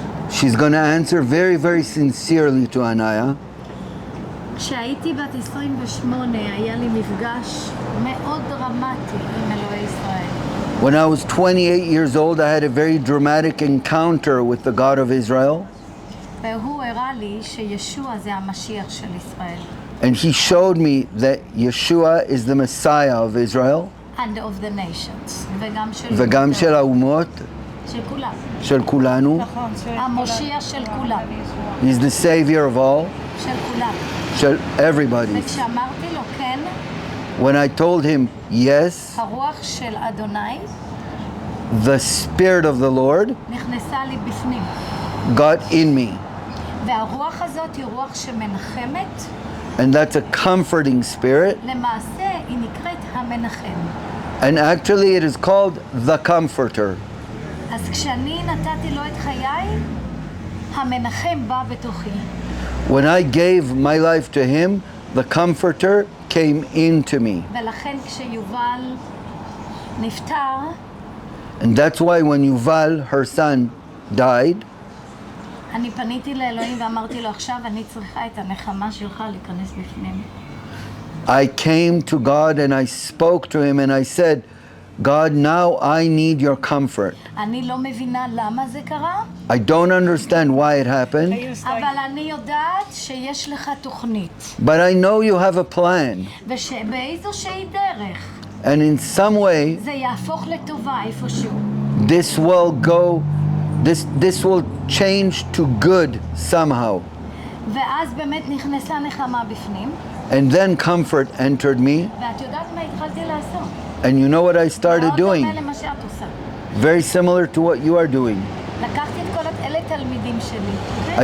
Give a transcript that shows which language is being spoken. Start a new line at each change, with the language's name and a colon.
English: She's going to answer very, very sincerely to Anaya.
Hebrew: כשהייתי בת 28, היה לי מפגש מאוד דרמטי עם אלוהי ישראל.
English: When I was 28 years old, I had a very dramatic encounter with the God of Israel.
Hebrew: והוא הראה לי שישוע זה המשיח של ישראל.
English: And he showed me that Yeshua is the Messiah of Israel, And of the nations.
Hebrew: וגם של... וגם של האומות, של כולם. של כולנו. נכון, המושיע של כולם.
English: He's the Savior of all,
Hebrew: של כולם. של
English: everybody.
Hebrew: וכשאמרתי לו כן,
English: When I told him yes,
Hebrew: הרוח של אדוני
English: the Spirit of the Lord
Hebrew: נכנסה לי בפנים.
English: got in me.
Hebrew: והרוח הזאת היא רוח שמנחמת.
English: And that's a comforting spirit.
Hebrew: למעשה היא נקראת המנחם.
English: And actually it is called the Comforter.
Hebrew: אז כשאני נתתי לו את חיי, המנחם בא בתוכי.
English: When I gave my life to him, the Comforter came into me.
Hebrew: ולכן כשיובל נפטר,
English: And that's why when Yuval, her son, died,
Hebrew: אני פניתי לאלוהים ואמרתי לו, עכשיו אני צריכה את הנחמה שלך להיכנס בפנים.
English: I came to God and I spoke to him and I said, God, now I need your comfort.
Hebrew: אני לא מבינה למה זה קרה,
English: I don't understand why it happened,
Hebrew: אבל אני יודעת שיש לך תוכנית.
English: but I know you have a plan.
Hebrew: ושבאיזושהי דרך
English: And in some way,
Hebrew: זה יהפוך לטובה איפשהו.
English: this will go, this will change to good somehow.
Hebrew: ואז באמת נכנסה נחמה בפנים,
English: And then comfort entered me.
Hebrew: ואת יודעת מה התחלתי לעשות?
English: And you know what I started
Hebrew: מאוד
English: doing?
Hebrew: דומה למה שאת עושה.
English: Very similar to what you are doing.
Hebrew: לקחתי את כל אלה תלמידים שלי,